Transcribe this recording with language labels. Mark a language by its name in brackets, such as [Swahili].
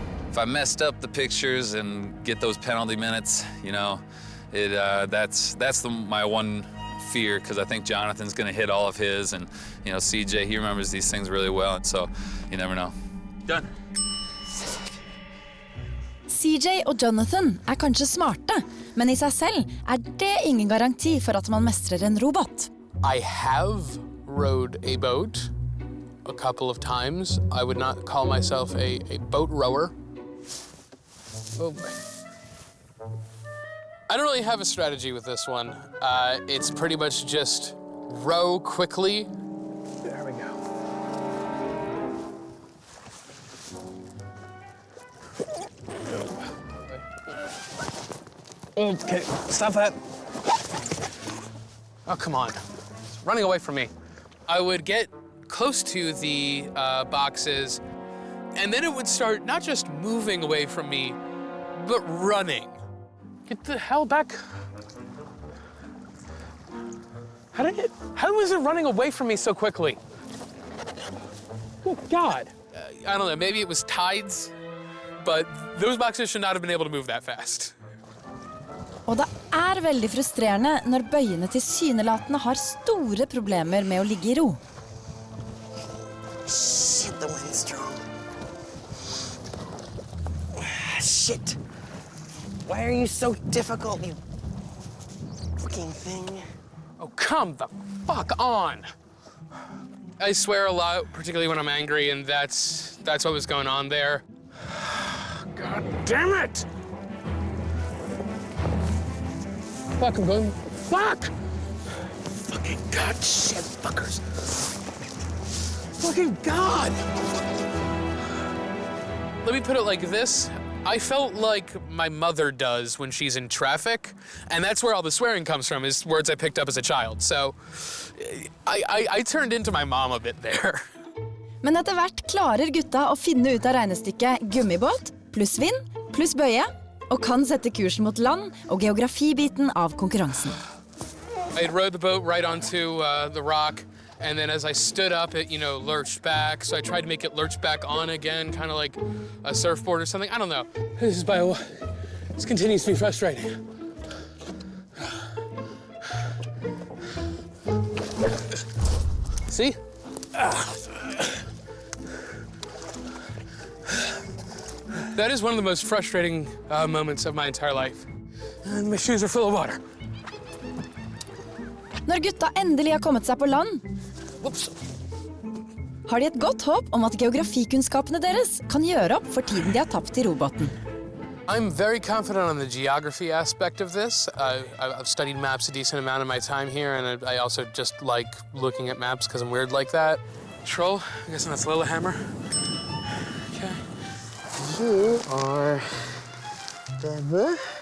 [English] If I messed up the pictures and get those penalty minutes, you know, that's my one fear, because I think Jonathan's going to hit all of his, and you know, CJ, he remembers these things really well, and so you never know. Done. [Norwegian] CJ og Jonathan er kanskje smarte, men i seg selv er det ingen garanti for at man mestrer en robot. [English] I have rowed a boat a couple of times. I would not call myself a boat rower. Oh boy. I don't really have a strategy with this one. It's pretty much just row quickly. There we go. Okay, stop that. Oh, come on. It's running away from me. I would get close to the boxes, and then it would start not just moving away from me, but running. Get the hell back. How was it running away from me so quickly? Good God. I don't know, maybe it was tides, but those boxes should not have been able to move that fast. [Norwegian] Og det er veldig frustrerende når bøyene tilsynelatende har store problemer med å ligge i ro. [English] Shit, the wind's strong. Shit. Why are you so difficult, you fucking thing? Oh, come the fuck on! I swear a lot, particularly when I'm angry, and that's what was going on there. God damn it! Fuck, I'm going. Fuck! Fucking God, shit, fuckers. Fucking God! Let me put it like this. I felt like my mother does when she's in traffic, and that's where all the swearing comes from, is words I picked up as a child. So I turned into my mom a bit there. [Norwegian] Men etter hvert klarer gutta å finne ut av regnestykket gummibåt pluss vind pluss bøye, og kan sette kursen mot land og geografibiten av konkurransen. [English] I rode the boat right onto the rock, and then as I stood up, it, lurched back. So I tried to make it lurch back on again, kind of like a surfboard or something. I don't know. This continues to be frustrating. See? That is one of the most frustrating moments of my entire life. And my shoes are full of water. [Norwegian] Når gutta endelig har kommet seg på land, har de et godt håp om at geografikunnskapene deres kan gjøre opp for tiden de har tapt i robåten. [English] I'm very confident on the geography aspect of this. I've studied maps a decent amount of my time here, and I also just like looking at maps because I'm weird like that. Troll, I'm guessing that's Lillehammer. Okay. You are Bever.